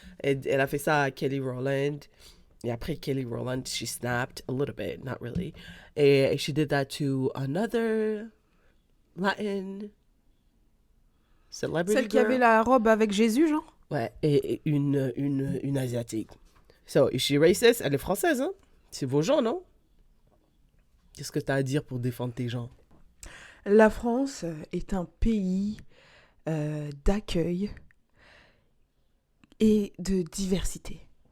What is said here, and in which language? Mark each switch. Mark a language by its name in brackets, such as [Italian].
[French] Elle a fait ça à Kelly Rowland. Et après [English] Kelly Rowland, she snapped a little bit, not really. [French] Et [English] she did that to another Latin celebrity [French] Celle qui [English] girl. [French] avait la robe avec Jésus, genre? Ouais, et une asiatique. [English] So, is she racist? [French] Elle est française, hein? C'est vos gens, non? Qu'est-ce que t'as à dire pour défendre tes gens? La France est un pays d'accueil et de diversité.